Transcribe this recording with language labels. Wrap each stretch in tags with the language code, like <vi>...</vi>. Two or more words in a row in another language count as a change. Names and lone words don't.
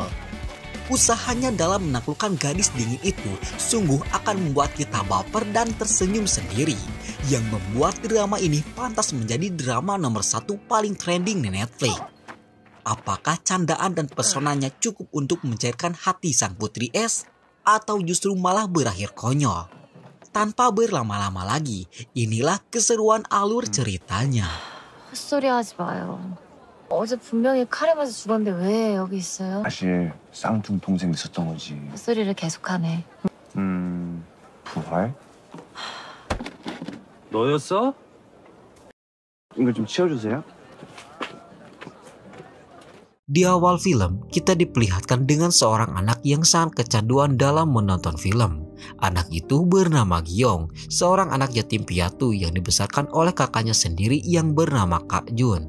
<id>Usahanya dalam menaklukkan gadis dingin itu sungguh akan membuat kita baper dan tersenyum sendiri, yang membuat drama ini pantas menjadi drama nomor 1 paling trending di Netflix. Apakah candaan dan pesonanya cukup untuk mencairkan hati sang putri es, atau justru malah berakhir konyol? Tanpa berlama-lama lagi, inilah keseruan alur ceritanya.</id> <ko>헛소리 하지 마요. 어제 분명히 칼에 맞아 죽었는데 왜 여기 있어요? 사실 쌍둥 동생 있었던 거지. 헛소리를 계속하네. 부활? 너였어? 이거 좀 치워주세요.</ko> <id>Di awal film, kita diperlihatkan dengan seorang anak yang sangat kecanduan dalam menonton film. Anak itu bernama Gyeong, seorang anak yatim piatu yang dibesarkan oleh kakaknya sendiri yang bernama Kak Jun.</id>